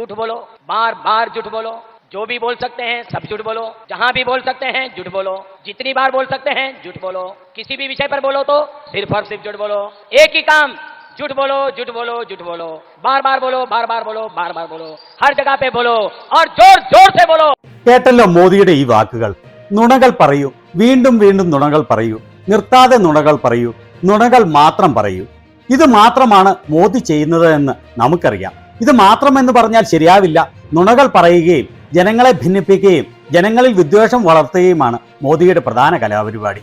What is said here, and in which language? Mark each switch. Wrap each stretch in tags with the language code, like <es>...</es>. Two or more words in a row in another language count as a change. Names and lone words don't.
<hi>झूठ बोलो, बार बार झूठ बोलो, जो भी बोल सकते हैं सब झूठ बोलो, जहां भी बोल सकते हैं झूठ बोलो, जितनी बार बोल सकते हैं झूठ बोलो, किसी भी विषय पर बोलो तो सिर्फ और सिर्फ झूठ बोलो, एक ही काम, झूठ बोलो झूठ बोलो झूठ बोलो, बार बार बोलो, बार बार बोलो, बार बार बोलो, हर जगह पे बोलो और जोर जोर से बोलो.</hi> <ml>കേട്ടല്ലോ മോദിയുടെ ഈ വാക്കുകൾ. നുണകൾ പറയൂ, വീണ്ടും വീണ്ടും നുണകൾ പറയൂ, നിർത്താതെ നുണകൾ പറയൂ, നുണകൾ മാത്രം പറയൂ. ഇത് മാത്രമാണ് മോദി ചെയ്യുന്നത് എന്ന് നമുക്കറിയാം. ഇത് മാത്രമെന്ന് പറഞ്ഞാൽ ശരിയാവില്ല. നുണകൾ പറയുകയും ജനങ്ങളെ ഭിന്നിപ്പിക്കുകയും ജനങ്ങളിൽ വിദ്വേഷം വളർത്തുകയുമാണ് മോദിയുടെ പ്രധാന കലാപരിപാടി.</ml>